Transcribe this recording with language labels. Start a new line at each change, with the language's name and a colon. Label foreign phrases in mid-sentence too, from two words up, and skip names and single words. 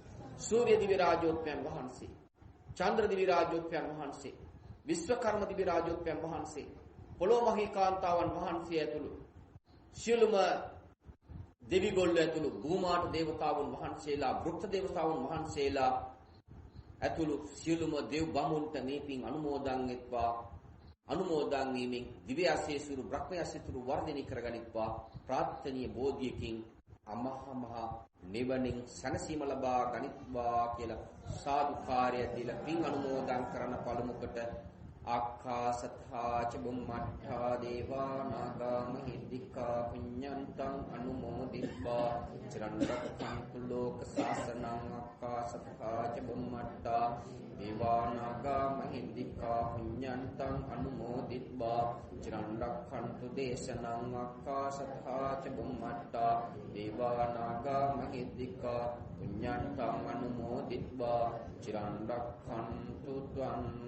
Sinhala: සූර්ය දිව්‍ය රාජෝත්පයන් වහන්සේ, චන්ද්‍ර දිව්‍ය රාජෝත්පයන් වහන්සේ, විශ්වකර්ම දිව්‍ය රාජෝත්පයන් වහන්සේ, පොළොව මහී කාන්තාවන් වහන්සේ ඇතුළු සියලුම දෙවිගොල්ල ඇතුළු භූමාට දේවතාවුන් වහන්සේලා, වෘක්ෂ දේවතාවුන් වහන්සේලා ඇතුළු සියලුම දෙව් බමුණුන්ට මේ පින් අනුමෝදන් වෙත්වා. අනුමෝදන් වීමෙන් දිව්‍ය ආශීසුරු බ්‍රහ්ම ආශීසුරු වර්ධනය කරගනිත්වා. ප්‍රාර්ථනීය බෝධියකින් අමහා නිවනින් සනසීම ලබා ගනිත්වා කියලා සාදුකාරය දීලා පින් අනුමෝදන් කරන පළමුකට
Pali: ආකාසත්තා ච බුම්මත්තා දේවා නාග මහිද්దికා පුඤ්ඤන්තං අනුමෝදිත්වා චිරන් රක්ඛන්තු ලෝක සාසනං ආකාසත්තා ච බුම්මත්තා දේවා නාග මහිද්దికා පුඤ්ඤන්තං අනුමෝදිත්වා චිරන් රක්ඛන්තු දේශනං ආකාසත්තා ච බුම්මත්තා දේවා නාග මහිද්దికා පුඤ්ඤන්තං අනුමෝදිත්වා චිරන් රක්ඛන්තු ත්වං